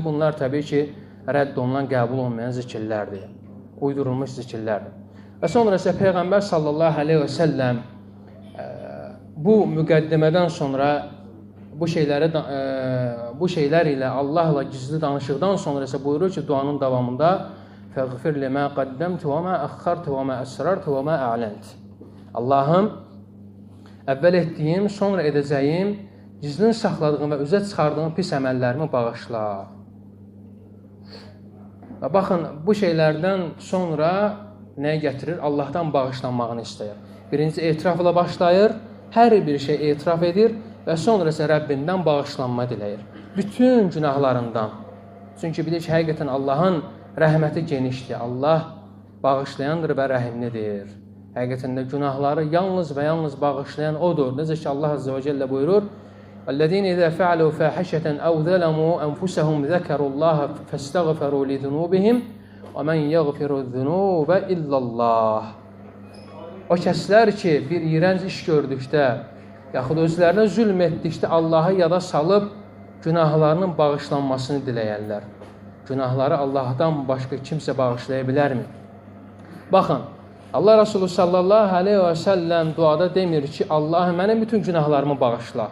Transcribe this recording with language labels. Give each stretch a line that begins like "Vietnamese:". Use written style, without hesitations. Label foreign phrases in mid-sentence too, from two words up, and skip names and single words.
Azerbaijani: Bunlar təbii ki, rədd olunan, qəbul olmayan zikirlərdir, uydurulmuş zikirlərdir. Və sonra isə Peyğəmbər
Arabic: صلى الله عليه وسلم
Azerbaijani: bu müqəddimədən sonra bu şeylər ilə Allahla gizli danışıqdan sonra isə buyurur ki, duanın davamında
Arabic: فَغْفِرْ لِمَا قَدَّمْتُ وَمَا أَخَّرْتُ وَمَا أَسْرَرْتُ وَمَا أَعْلَنْتُ
Azerbaijani: Allahım, əvvəl etdiyim, sonra edəcəyim, gizlin saxladığım və üzə çıxardığım pis əməllərimi bağışla. Və baxın, bu şeylərdən sonra nəyə gətirir? Allahdan bağışlanmağını istəyir. Birinci etirafla başlayır, hər bir şey etiraf edir və sonra isə Rəbbindən bağışlanma diləyir. Bütün günahlarından. Çünki bilir ki, həqiqətən Allahın rəhməti genişdir. Allah bağışlayandır və rəhimlidir. Həqiqətən də günahları yalnız və yalnız bağışlayan odur. Necə ki, Allah
Arabic: عز وجل
Azerbaijani: buyurur,
Arabic: وَالَّذِينَ إِذَا فَعَلُوا فَاحِشَةً أَوْ ظَلَمُوا أَنفُسَهُمْ ذَكَرُوا اللَّهَ فَاسْتَغْفَرُوا لِذُنُوبِهِمْ وَمَنْ يَغْفِرُ الذُّنُوبَ إِلَّا اللَّهِ
Azerbaijani: O kəslər ki, bir iyrənc iş gördükdə, yaxud özlərinə zülm etdikdə Allahı yada salıb günahlarının bağışlanmasını diləyərlər. Günahları Allahdan başqa kimsə bağışlaya bilərmi? Baxın, Allah Resulü
Arabic: صلى الله عليه وسلم
Azerbaijani: duada demir ki, Allah mənim bütün günahlarımı bağışla.